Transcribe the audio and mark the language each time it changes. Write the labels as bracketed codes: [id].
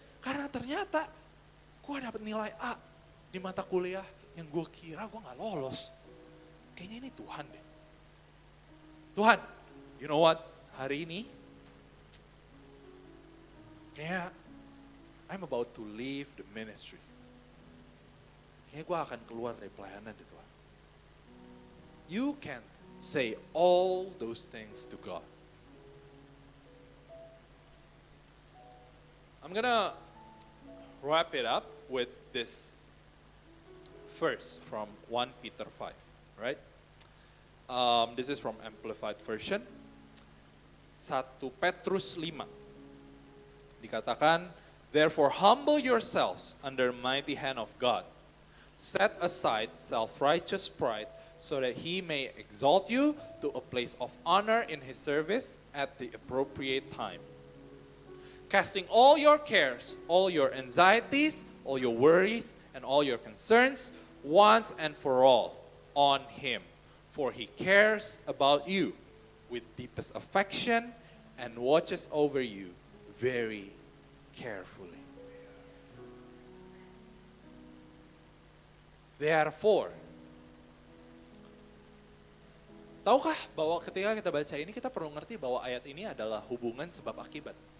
[id] Karena ternyata gue dapet nilai A di mata kuliah yang gue kira gue gak lolos. Kayaknya ini Tuhan deh. [en] Tuhan, you know what? [id] Hari ini, kayaknya [en] I'm about to leave the ministry. [id] Kayaknya gue akan keluar dari pelayanan deh Tuhan. [en] You can say all those things to God. I'm gonna wrap it up with this verse from 1 Peter 5, right? This is from Amplified Version. 1 Petrus 5. Dikatakan, therefore humble yourselves under the mighty hand of God. Set aside self-righteous pride so that he may exalt you to a place of honor in his service at the appropriate time. Casting all your cares, all your anxieties, all your worries, and all your concerns once and for all on him. For he cares about you with deepest affection and watches over you very carefully. [id] Therefore, tahukah bahwa ketika kita baca ini kita perlu ngerti bahwa ayat ini adalah hubungan sebab akibat.